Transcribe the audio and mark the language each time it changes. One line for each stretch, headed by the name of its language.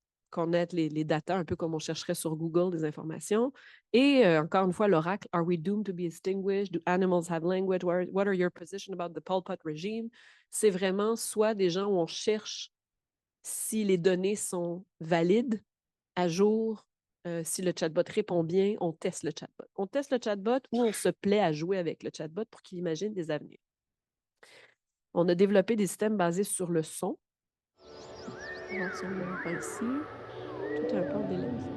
French: Connaître les datas, un peu comme on chercherait sur Google des informations. Et encore une fois, l'oracle,
English: are we doomed to be extinguished? Do animals have language? What are your position about the Pol Pot regime?
French: C'est vraiment soit des gens où on cherche si les données sont valides, à jour, si le chatbot répond bien, on teste le chatbot. On teste le chatbot ou on se plaît à jouer avec le chatbot pour qu'il imagine des avenirs. On a développé des systèmes basés sur le son. On va voir si on le voit ici. Tout un peu en délai.